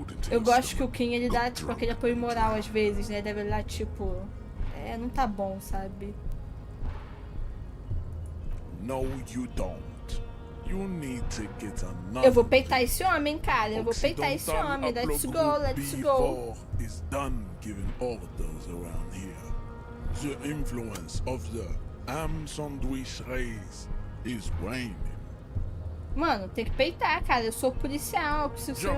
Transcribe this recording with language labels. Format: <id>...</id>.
<pt>Eu gosto que o Kim, ele dá, tipo, aquele apoio moral às vezes, né? Deve lá, tipo... não tá bom, sabe?</pt> <en>No, you don't. You need to get another.</en> <pt>Eu vou peitar esse homem, cara. Eu vou peitar esse homem.</pt> <en>Let's go, let's go. Is done giving orders around here. The influence of the sandwich race is waning.</en> <pt>Mano, tem que peitar, cara. Eu sou policial, eu preciso ser...</pt>